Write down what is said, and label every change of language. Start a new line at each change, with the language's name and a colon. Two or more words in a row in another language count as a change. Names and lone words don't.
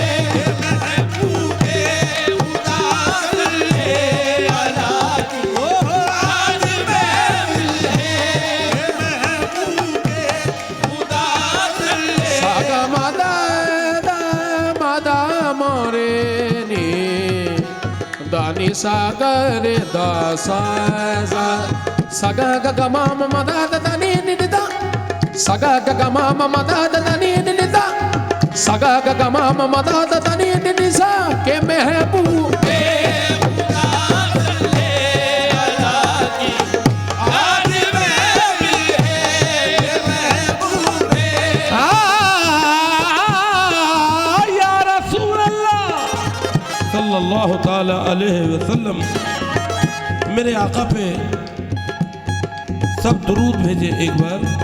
Hindi: महबूबे खुदा
Arabic: صلى على
Hindi: की आज महफिल है महबूबे खुदा सल्ले सागा मादा मादा मोरे नी दानी सागर दासा saga ga ma ma da da ni ni da saga ga ma ma da da ni ni da saga ga ma ma da da ni ni sa ke महबूबे खुदा सल्ले अला की आज महफिल है महबूबे
Arabic: يا رسول الله صلى الله تعالى عليه وسلم
Hindi: मेरे आका पे सब दुरूद भेजे एक बार।